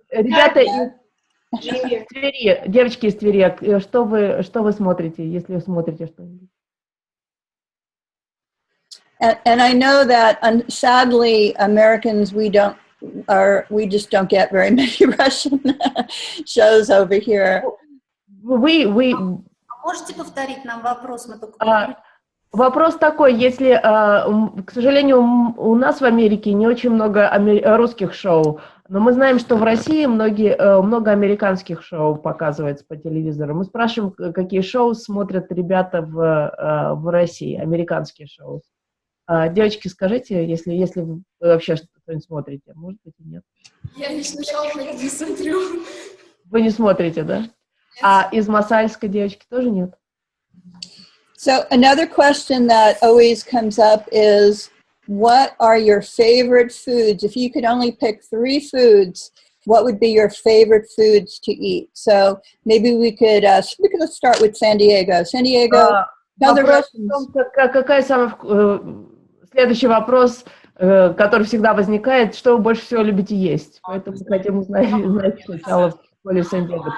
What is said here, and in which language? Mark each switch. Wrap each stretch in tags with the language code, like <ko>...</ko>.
<ru>Ребята из Твери, девочки из Твери, что вы смотрите, если вы смотрите что-нибудь?</ru> <en>And I know that sadly Americans we just don't get very many Russian shows over here.</en> <ru>Можете повторить нам вопрос? Мы только... Вопрос такой, если, к сожалению, у нас в Америке не очень много русских шоу, но мы знаем, что в России много американских шоу показывается по телевизору. Мы спрашиваем, какие шоу смотрят ребята в России, американские шоу. Девочки, скажите, если вы вообще что-нибудь смотрите, может быть и нет. Я лично шоу не смотрю. Вы не смотрите, да? А из Масальска девочки тоже нет?</ru> <en>So another question that always comes up is, what are your favorite foods? If you could only pick 3 foods, what would be your favorite foods to eat? So maybe we could start with San Diego. San Diego,</en> <ru>какая следующий вопрос, который всегда возникает, что вы больше всего любите есть? Поэтому хотим узнать сначала в школе Сан-Диего.</ru>